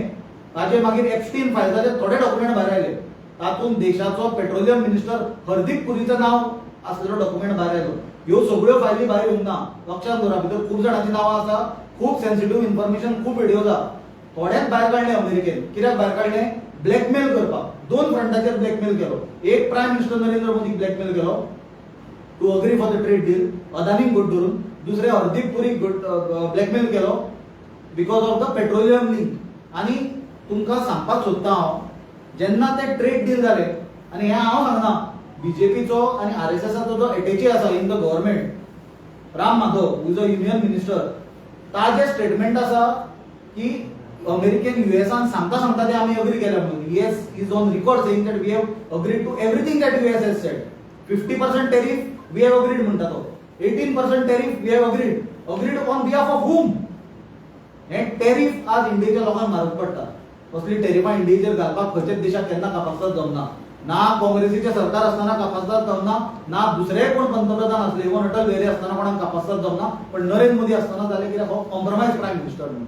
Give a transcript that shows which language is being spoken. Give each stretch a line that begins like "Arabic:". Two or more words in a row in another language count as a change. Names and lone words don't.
Konkani: ताचे मागीर एप्स्टीन फायलाचे थोडे डॉक्युमेंट भायर आयले, तातूंत देशाचो
English: petroleum minister
Konkani: हरदीप पुरीचं नांव आसलेलो डॉक्युमेंट भायर आयलो। ह्यो सगळ्यो फायली भायर येवंक ना, लक्षात दवरा। भितर खूब जाणांची नांवां आसा, खूब
English: sensitive information,
Konkani: खूब व्हिडिओज आसा, थोड्याच भायर काडले अमेरिकेन। कित्याक भायर काडले? ब्लॅकमेल करपाक। 2 फ्रंटाचेर ब्लॅकमेल केलो। एक
English: prime minister
Konkani: नरेंद्र मोदीक ब्लॅकमेल केलो
English: to agree for the trade deal,
Konkani: अदानीक घट धरून। दुसरे हरदीप पुरीक ब्लॅकमेल केलो
English: because of the petroleum link.
Konkani: आनी तुमकां सांगपाक सोदता हांव, जेन्ना ते ट्रेड डील जाले, आनी हें हांव सांगना, बीजेपीचो आणि आरएसएसचो जो एटेची आसा
English: in the government
Konkani: राम माधव
English: who is a union minister,
Konkani: ताजे स्टेटमेंट आसा की अमेरिकेन युएसान सांगता ते आमी अग्री केल्या म्हणून.
English: US is on record saying that we have agreed to everything that US has said. 50% tariff we have agreed
Konkani: म्हणटा तो.
English: 18% tariff we have agreed on behalf of whom.
Konkani: हे टॅरिफ आज इंडियेच्या लोकांक म्हारग पडटा. कसली टॅरिफा इंडियेचेर घालपाक खंयच्याच देशाक केन्ना कापासत जमना. ना काँग्रेसीचे सरकार असताना कापासत जमना, ना दुसरे कोण पंतप्रधान असले इवन अटल बिहारी असताना कोणाक कापासत जमना. पण नरेंद्र मोदी असताना जाले कित्याक हो
English: compromise prime minister
Konkani: म्हणून.